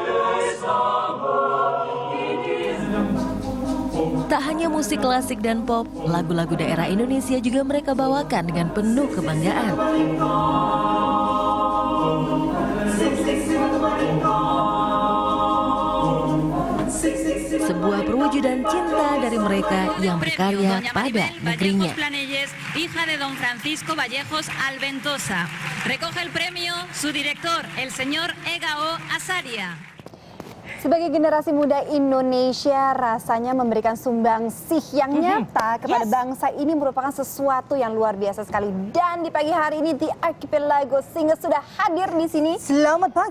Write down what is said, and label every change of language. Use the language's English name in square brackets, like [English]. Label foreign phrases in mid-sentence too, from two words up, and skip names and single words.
[Indonesian] Tak hanya musik klasik dan pop, lagu-lagu daerah Indonesia juga mereka bawakan dengan penuh kebanggaan. Sebuah perwujudan cinta dari mereka yang berkarya pada negerinya. [Spanish] Hija de Don Francisco Vallejos Alventosa. Recoge el premio su director, el señor Egao Azaria. [Indonesian] Sebagai generasi muda Indonesia, rasanya memberikan sumbangsih yang nyata kepada bangsa ini merupakan sesuatu yang luar biasa sekali. Dan di pagi hari ini The Archipelago Singers sudah hadir di sini. Selamat pagi.